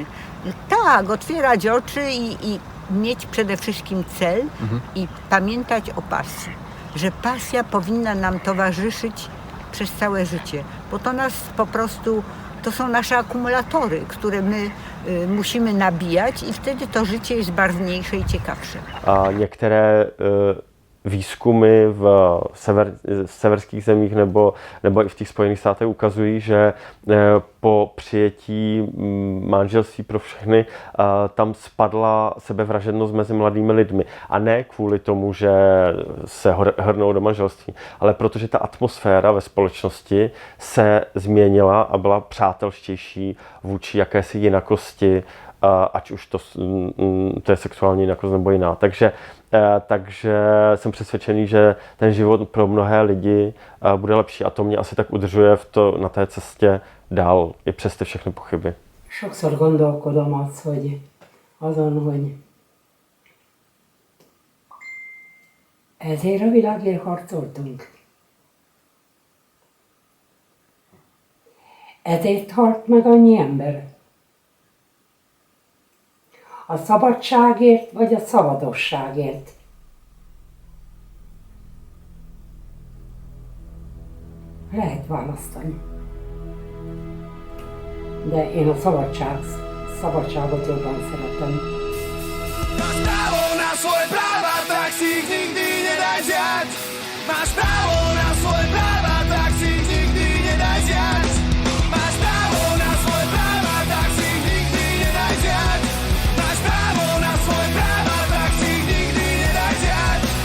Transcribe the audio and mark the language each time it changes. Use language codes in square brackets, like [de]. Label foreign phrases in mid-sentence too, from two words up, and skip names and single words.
[pl] Tak, otwierać oczy i mieć przede wszystkim cel i pamiętać o pasji, że pasja powinna nam towarzyszyć przez całe życie, bo to nas po prostu, to są nasze akumulatory, które my musimy nabijać i wtedy to życie jest barwniejsze i ciekawsze. [cs] A některé výzkumy v severských zemích nebo i v těch Spojených státech ukazují, že po přijetí manželství pro všechny tam spadla sebevražednost mezi mladými lidmi. A ne kvůli tomu, že se hrnou do manželství, ale protože ta atmosféra ve společnosti se změnila a byla přátelštější vůči jakési jinakosti, ať už to je sexuální jinakost nebo jiná. Takže jsem přesvědčený, že ten život pro mnohé lidi bude lepší a to mě asi tak udržuje na té cestě dál, i přes ty všechny pochyby. [hu] Sokszor gondolkodom azon, hogy ezért a világért harcoltunk. Ezért halt meg annyi ember. A szabadságért vagy a szabadosságért. Lehet választani. De én a szabadságot jobban szeretem. [sk] Máš právo na svoje práva, tak si ich nikdy nedaj vziať. Máš právo na svoje práva, tak si ich nikdy nedaj vziať. Máš právo na svoje práva, tak si ich nikdy nedaj vziať. Máš právo na svoje práva, tak si ich nikdy nedaj vziať.